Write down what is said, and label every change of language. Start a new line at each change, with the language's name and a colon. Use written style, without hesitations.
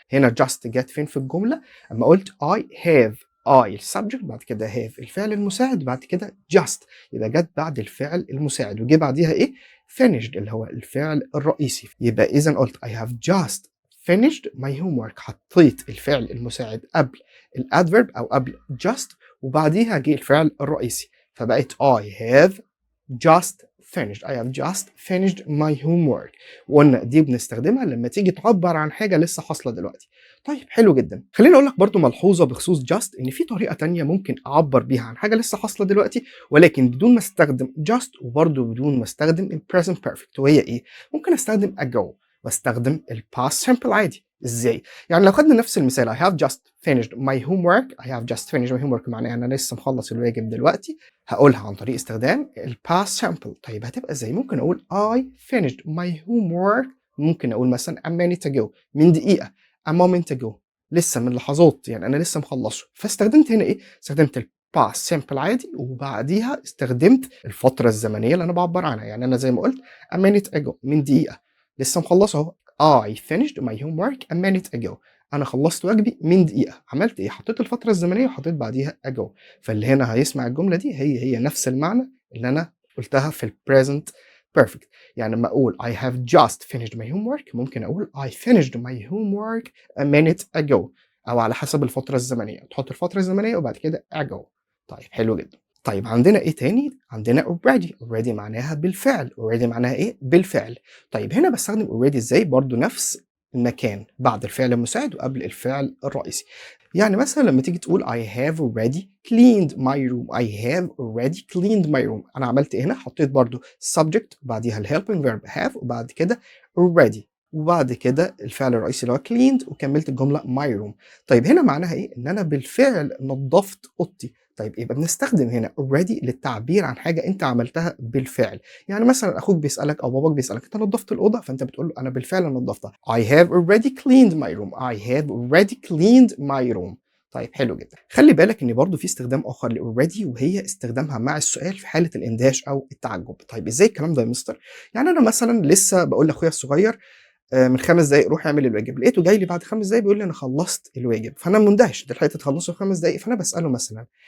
Arabic: هنا just جات فين في الجملة؟ أمّا قُلت
English: I have،
Arabic: I الsubject بعد كده have الفعل المساعد بعد كده just، يبقى جات بعد الفعل المساعد وجه بعديها إيه؟ finished اللي هو الفعل الرئيسي. يبقى إذًا قُلت
English: I have just finished my homework،
Arabic: حطيت الفعل المساعد قبل الadverb أو قبل just وبعديها جه الفعل الرئيسي، فبقت
English: I have just finished. I have just finished my homework.
Arabic: وقلنا دي بنستخدمها لما تيجي تعبر عن حاجة لسه حاصلة دلوقتي. طيب حلو جدا. خليني اقول لك برضو ملحوظة بخصوص just ان في طريقة تانية ممكن اعبر بيها عن حاجة لسه حاصلة دلوقتي ولكن بدون ما استخدم just وبرضو بدون ما استخدم ال present perfect، وهي ايه؟ ممكن استخدم ago واستخدم ال past simple عادي. ازاي؟ يعني لو خدنا نفس المثال
English: I have just finished my homework،
Arabic: I have just finished my homework معناها انا لسه مخلص الواجب دلوقتي، هاقولها عن طريق استخدام ال past simple. طيب هتبقى إزاي؟ ممكن أقول
English: I finished my homework،
Arabic: ممكن أقول مثلًا
English: a minute ago
Arabic: من دقيقة،
English: a moment ago
Arabic: لسه من لحظات، يعني أنا لسه مخلّصه. فاستخدمت هنا إيه؟ استخدمت ال past simple عادي وبعديها استخدمت الفترة الزمنية اللي أنا باعبّر عنها، يعني أنا زي ما قُلت
English: a minute ago
Arabic: من دقيقة، لسه مخلّصه أهو.
English: I finished my homework a minute ago،
Arabic: أنا خلّصت واجبي من دقيقة. عملت إيه؟ حطيت الفترة الزمنية وحطيت بعديها ago. فاللي هنا هيسمع الجملة دي هي نفس المعنى اللي أنا قُلتها في الpresent perfect. يعني لمّا أقول
English: I have just finished my homework
Arabic: ممكن أقول
English: I finished my homework a minute ago،
Arabic: أو على حسب الفترة الزمنية، تحط الفترة الزمنية وبعد كده ago. طيب حلو جدًا. طيب عندنا إيه تاني؟ عندنا already معناها بالفعل، already معناها إيه؟ بالفعل. طيب هنا باستخدم already إزاي؟ برضه نفس المكان، بعد الفعل المساعد وقبل الفعل الرئيسي. يعني مثلًا لمّا تيجي تقول
English: I have already cleaned my room،
Arabic: I have already cleaned
English: my room،
Arabic: أنا عملت إيه هنا؟ حطيت برضه subject وبعديها الhelping verb have وبعد كده already وبعد كده الفعل الرئيسي اللي هو cleaned وكمّلت الجملة my room. طيب هنا معناها إيه؟ إن أنا بالفعل نضّفت أوضتي. طيب يبقى بنستخدم هنا already للتعبير عن حاجة أنت عملتها بالفعل. يعني مثلًا أخوك بيسألك أو باباك بيسألك أنت نضّفت الأوضة؟ فأنت بتقول له أنا بالفعل نضّفتها.
English: I have already cleaned my room، I have already cleaned my room.
Arabic: طيب حلو جدًا. خلّي بالك إن برضه في استخدام آخر لalready وهي استخدامها مع السؤال في حالة الإندهاش أو التعجب. طيب إزاي الكلام ده يا مستر؟ يعني أنا مثلًا لسه باقول لأخويا الصغير من 5 دقايق روح اعمل الواجب، لقيته جاي لي بعد 5 دقايق بيقول لي أنا خلّصت الواجب، فأنا مندهش، أنت لحقت تخلّصه في 5 دقايق؟ فأنا باسأله مثلًا